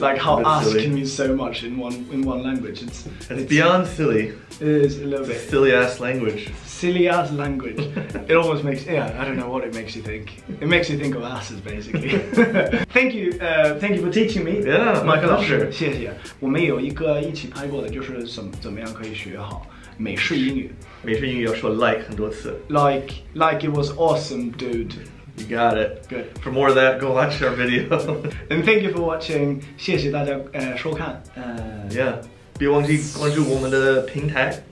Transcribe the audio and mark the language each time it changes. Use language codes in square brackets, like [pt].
[en] Like how ass silly. can mean so much in one language. It's beyond silly. It is a little bit. Silly ass language. Silly ass language. It almost makes, I don't know what it makes you think. It makes you think of asses basically. Thank you for teaching me. Yeah, [zh] 麦克老师，谢谢。我们有一个一起拍过的，就是怎么样可以学好美式英语。美式英语要说 like 很多次。 [en] Like it was awesome, dude. You got it. Good. For more of that, go watch our video. And thank you for watching. [zh] 谢谢大家收看。 [en] Yeah. [zh] 别忘记关注我们的平台。